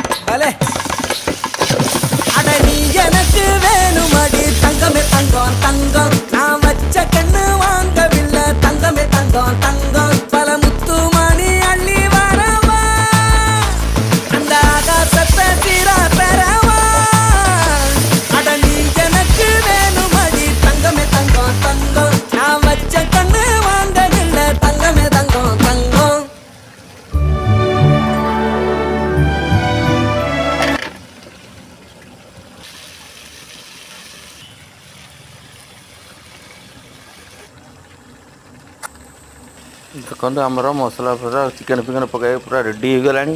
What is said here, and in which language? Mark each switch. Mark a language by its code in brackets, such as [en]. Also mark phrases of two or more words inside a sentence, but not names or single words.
[ta] அலே அட நீ எனக்கு வேணுமடி தங்கமே தங்கம் தங்கம் நான் வச்ச கண்ணு வாங்கவில்லை தங்கமே தங்கம் தங்கம் பல முத்து மணி அள்ளி வரவா அந்த ஆகாசத்தை தீரா பெறவா அட நீ எனக்கு வேணுமடி தங்கமே தங்கம் தங்கம் நான் வச்ச கண்ணு வாங்கவில்லை தங்கமே தங்கம் தங்கம் [or] ଦେଖନ୍ତୁ ଆମର ମସଲା ପୁରା ଚିକେନ୍ ଫିକେନ୍ ପକାଇ ପୁରା ରେଡ଼ି ହେଇଗଲାଣି।